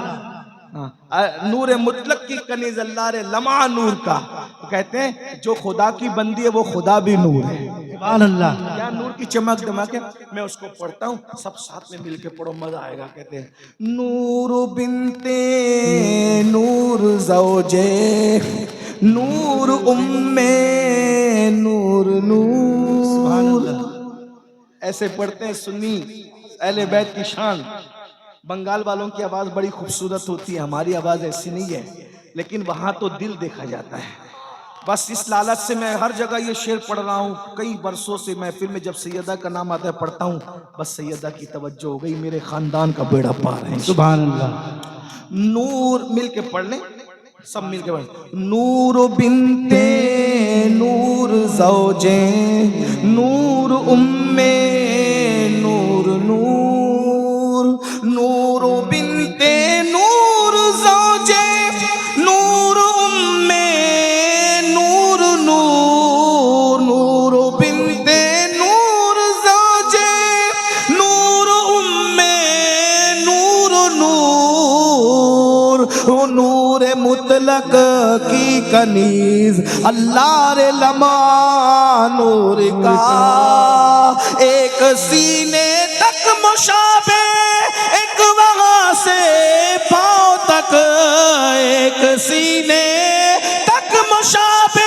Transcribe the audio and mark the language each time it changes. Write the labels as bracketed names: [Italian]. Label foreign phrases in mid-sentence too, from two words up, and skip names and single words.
[Urdu] نور مطلق کی کنیز اللہ رے لمعہ نور کا، کہتے ہیں جو خدا کی بندی ہے وہ خدا بھی نور ہے، سبحان اللہ، کیا نور کی چمک دمک ہے۔ میں اس کو پڑھتا ہوں، سب ساتھ میں مل کے پڑھو، مزہ آئے گا۔ کہتے ہیں نور بنتے نور زوجے نور نور نور، ایسے پڑھتے ہیں سنی اہل بیت کی شان۔ بنگال والوں کی آواز بڑی خوبصورت ہوتی ہے، ہماری آواز ایسی نہیں ہے، لیکن وہاں تو دل دیکھا جاتا ہے۔ بس اس لالچ سے میں ہر جگہ یہ شعر پڑھ رہا ہوں، کئی برسوں سے محفل میں جب سیدہ کا نام آتا ہے پڑھتا ہوں، بس سیدہ کی توجہ ہو گئی، میرے خاندان کا بیڑا پار ہے۔ سبحان اللہ، نور مل کے پڑھ لیں، سب مل کے پڑھ لیں۔ نور بنتے نور زوجے نور نور نور، نور بنتے نور زوجے نور نور نور، نور بنتے نور زوجے نور نور نور، نور مطلق کی کنیز اللہ رے لمعہ نور کا، ایک سینے تک مشابہ ایک وہاں سے پاؤں تک، ایک سینے تک مشابہ